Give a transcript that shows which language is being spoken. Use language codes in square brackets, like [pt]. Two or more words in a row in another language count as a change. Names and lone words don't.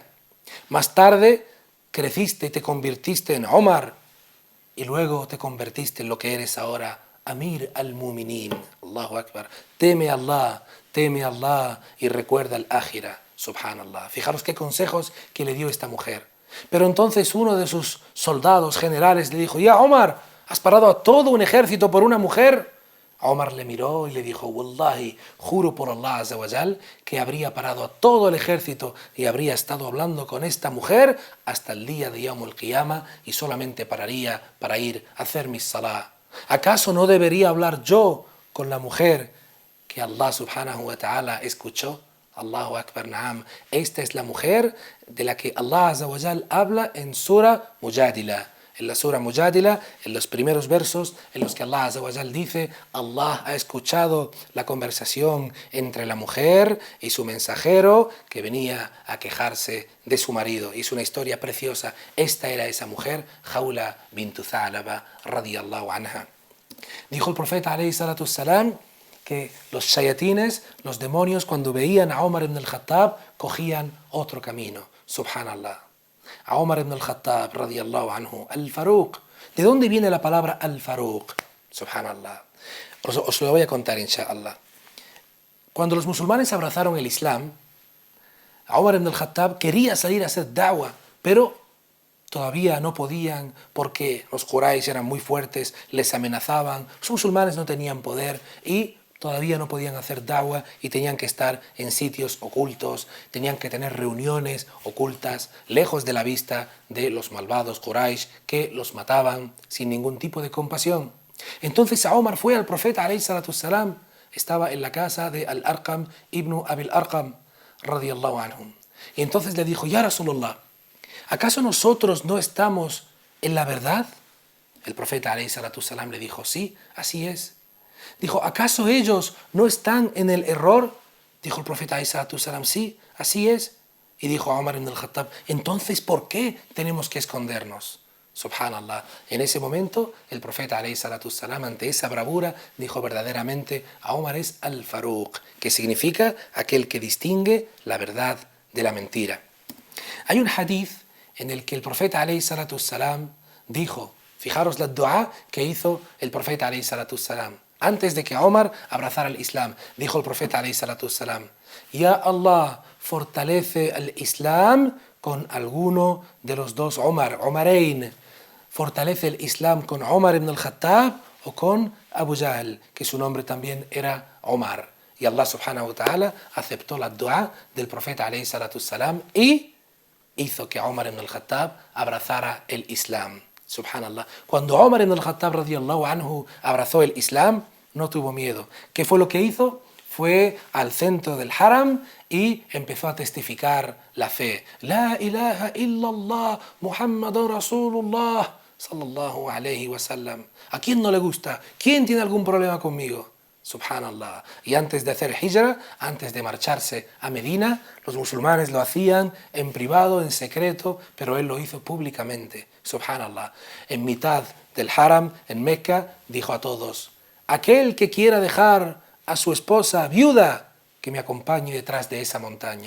[es] Más tarde creciste y te convirtiste en Omar y luego te convertiste en lo que eres ahora, [ar] أمير المؤمنين. الله أكبر. [es] Teme a Allah y recuerda al Ájira. Subhanallah. Fijaros qué consejos que le dio esta mujer. Pero entonces uno de sus soldados generales le dijo, Ya Omar, ¿has parado a todo un ejército por una mujer? Omar le miró y le dijo, Wallahi, juro por [ar] الله عز وجل, [es] que habría parado a todo el ejército y habría estado hablando con esta mujer hasta el día de [ar] يوم القيامة [es] y solamente pararía para ir a hacer mis salah. ¿Acaso no debería hablar yo con la mujer que [ar] الله سبحانه وتعالى [es] escuchó? [ar] الله أكبر، نعم. [es] Esta es la mujer de la que [ar] الله عز وجل [es] habla en Sura Mujadila. En la Sura Mujadila, en los primeros versos en los que [ar] الله عز وجل [es] dice, Allah ha escuchado la conversación entre la mujer y su mensajero que venía a quejarse de su marido. Y es una historia preciosa. Esta era esa mujer, [ar] Khawla bintu Tha'laba رضي الله عنها. [es] Dijo el profeta [ar] عليه الصلاة والسلام [es] que los shayatines, los demonios, cuando veían a Omar ibn al-Khattab, cogían otro camino. Subhanallah. A Omar ibn al-Khattab, [ar] رضي الله عنه, [es] al-Faruq. ¿De dónde viene la palabra al-Faruq? Subhanallah. Os lo voy a contar, inshallah. Cuando los musulmanes abrazaron el Islam, Omar ibn al-Khattab quería salir a hacer da'wah, pero todavía no podían porque los Quraysh eran muy fuertes, les amenazaban, los musulmanes no tenían poder y todavía no podían hacer da'wah y tenían que estar en sitios ocultos, tenían que tener reuniones ocultas, lejos de la vista de los malvados Quraysh que los mataban sin ningún tipo de compasión. Entonces Omar fue al profeta [ar] عليه الصلاة والسلام, [es] estaba en la casa de Al-Arqam ibn Abil Arqam [ar] رضي الله عنهم. [es] Y entonces le dijo, [ar] يا رسول الله, [es] ¿acaso nosotros no estamos en la verdad? El profeta [ar] عليه الصلاة والسلام [es] le dijo, sí, así es. Dijo, ¿acaso ellos no están en el error? Dijo el profeta [ar] عليه الصلاة والسلام, [es] sí, así es. Y dijo a Omar ibn al-Khattab, entonces, ¿por qué tenemos que escondernos? Subhanallah. En ese momento, el profeta [ar] عليه الصلاة والسلام, [es] ante esa bravura, dijo verdaderamente, a Omar es al-Faruq, que significa aquel que distingue la verdad de la mentira. Hay un hadith en el que el profeta [ar] عليه الصلاة والسلام [es] dijo, fijaros la dua que hizo el profeta [ar] عليه الصلاة والسلام. [es] Antes de que Omar abrazara el Islam, dijo el profeta [ar] عليه الصلاة والسلام, [es] Ya Allah, fortalece el Islam con alguno de los dos Omarain. Fortalece el Islam con Omar ibn al-Khattab o con Abu Jahl, que su nombre también era Omar. Y [ar] الله سبحانه وتعالى [es] aceptó la dua del profeta [ar] عليه الصلاة والسلام [es] y hizo que Omar ibn al-Khattab abrazara el Islam. Subhanallah. Cuando Omar ibn al-Khattab [ar] رضي الله عنه [es] abrazó el Islam, no tuvo miedo. ¿Qué fue lo que hizo? fue al centro del haram y empezó a testificar la fe. [ar] لا إله إلا الله، محمد رسول الله، صلى الله عليه وسلم. [es] ¿A quién no le gusta? ¿Quién tiene algún problema conmigo? Subhanallah. Y antes de hacer hijra, antes de marcharse a Medina, los musulmanes lo hacían en privado, en secreto, pero él lo hizo públicamente. Subhanallah. En mitad del haram, en Meca, dijo a todos: aquel que quiera dejar a su esposa viuda, que me acompañe detrás de esa montaña.